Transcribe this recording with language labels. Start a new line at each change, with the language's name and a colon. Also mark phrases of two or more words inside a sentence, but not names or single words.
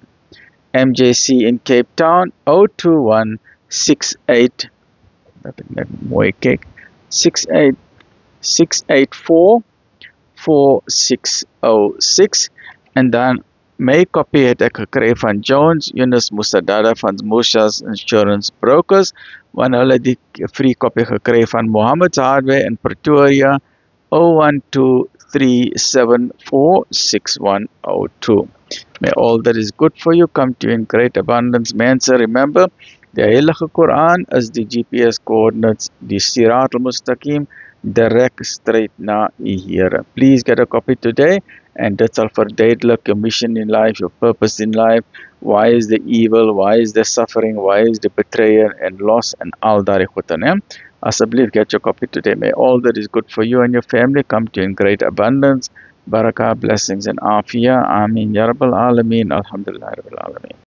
Afrikaans: MJC in Cape Town 021 68 684 4606. En dan my copy het ek gekry van Jones Yunus Musadada van Musha's Insurance Brokers, wanneer hulle die
English: free copy
Afrikaans: gekry van Mohammed's Hardware in Pretoria 0123746102.
English: May all that is good for you come to you in great abundance.
Afrikaans: Mense, remember, die Heilige Koran is die
English: GPS coordinates,
Afrikaans: die
Arabic: صراط المستقيم,
English: direct straight
Afrikaans: na die Here.
English: Please get a copy today, and
Afrikaans: dit sal verduidelik
English: your mission in life, your purpose in life, why is the evil, why is the suffering, why is the betrayal and loss, and
Afrikaans: al daai goede, né?
English: Asseblief get your copy today. May all that is good for you and your family come to you in great abundance. Barakah, blessings and afiyah. Ameen.
Arabic: يا رب العالمين. الحمد لله رب العالمين.